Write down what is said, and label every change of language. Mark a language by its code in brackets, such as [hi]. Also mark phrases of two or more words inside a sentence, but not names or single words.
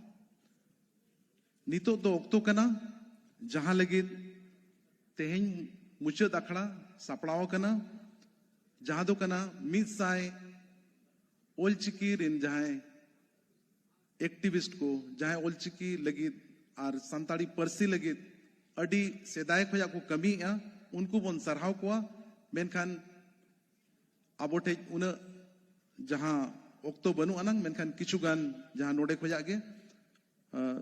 [sat] नितो दो ओक्तो कना जहां लगे तेहन मुचाद अखड़ा सापड़ाव कना जहां दो कना मिद साय ओलचिकी रेन जहां एक्टिविस्ट को जहां ओलचिकी लगे और संताड़ी परसी लगे अड़ी सेदाय खोया को कमी उनको बन सरहाव को मेनखान आबोटे उन जहां ओक्तो बनु अनंग मेनखान किछु गान जहां नोडे